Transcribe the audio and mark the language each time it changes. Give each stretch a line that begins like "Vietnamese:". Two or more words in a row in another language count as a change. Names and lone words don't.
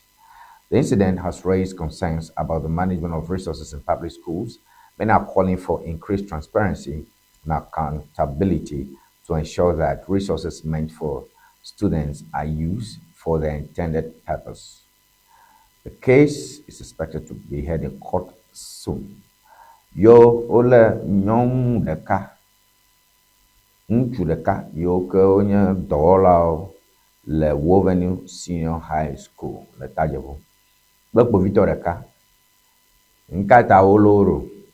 English: The incident has raised concerns about the management of resources in public schools. Many are calling for increased transparency and accountability to ensure that resources meant for students are used for their intended purpose. The case is expected to be heard in court soon.
Ewe: Yo ole nyɔnu ɖeka, ŋutsu ɖeka yiwo ke wonye dɔwɔlawo le Wovenu Senior High School le Tajevu kple kpovitɔ ɖeka. Ŋka ta wolo ɖo.